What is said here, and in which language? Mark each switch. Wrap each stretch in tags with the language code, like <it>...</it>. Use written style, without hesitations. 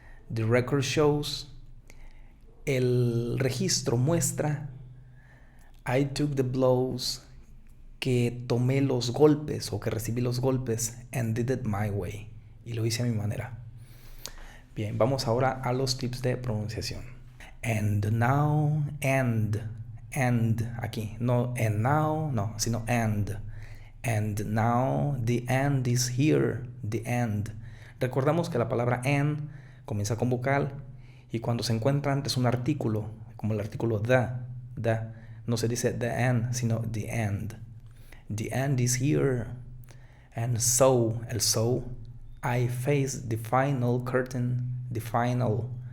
<en>The record shows,</en> <es>el registro muestra,</es> <en>I took the blows,</en> <es>que tomé los golpes o que recibí los golpes,</es> <en>and did it my way,</en> <es>y lo hice a mi manera. Bien, vamos ahora a los tips de pronunciación.</es> <en>And now, and</en> <es>aquí, no</es> <en>and now,</en> <es>no, sino</es> <en>and now, the end is here, the end.</en> <es>Recordamos que la palabra and comienza con vocal y cuando se encuentra antes un artículo, como el artículo the, no se dice the end, sino the end.</es> <en>The end is here. And so, el so, I face the final curtain, the final.</en>